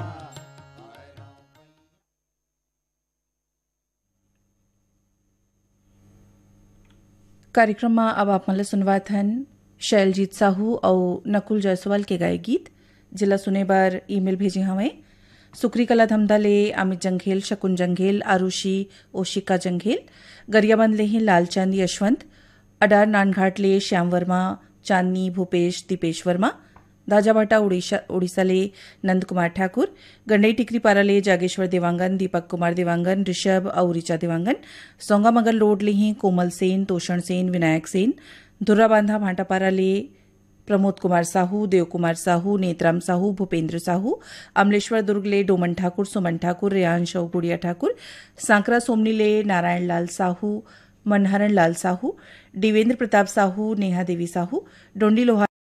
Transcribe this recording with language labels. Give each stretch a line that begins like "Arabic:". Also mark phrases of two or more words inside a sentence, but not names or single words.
Chhattisgarhi: कार्यक्रम में अब आप मला सुनवात हन शैलजीत साहू और नकुल जायसवाल के गाए गीत जिला सुने बार ईमेल भेजे हमें सुक्री कला धमदाले अमित जंघेल शकुन जंघेल आरुषि ओशिका जंघेल गरियाबंद ले हैं लालचंद यशवंत अडार नानघाट ले श्याम वर्मा चांदनी भूपेश दीपेश वर्मा दाजाबाटा उड़ीसा ले नंद कुमार ठाकुर गंडई टिकरी पारा ले जागेश्वर देवांगन दीपक कुमार देवांगन ऋषभ और ऋचा देवांगन सोंगा मगल रोड ले हैं कोमल सेन तोषण सेन विनायक सेन धुर्रा बांधा भाटापारा ले प्रमोद कुमार साहू देव कुमार साहू नेत्राम साहू भूपेंद्र साहू अमलेश्वर दुर्ग ले डोमन ठाकुर सुमन ठाकुर रेयांश और गुड़िया ठाकुर सांकरा सोमनी ले नारायण लाल साहू मनहरण लाल साहू देवेंद्र प्रताप साहू नेहा देवी साहू डोंडी लोहा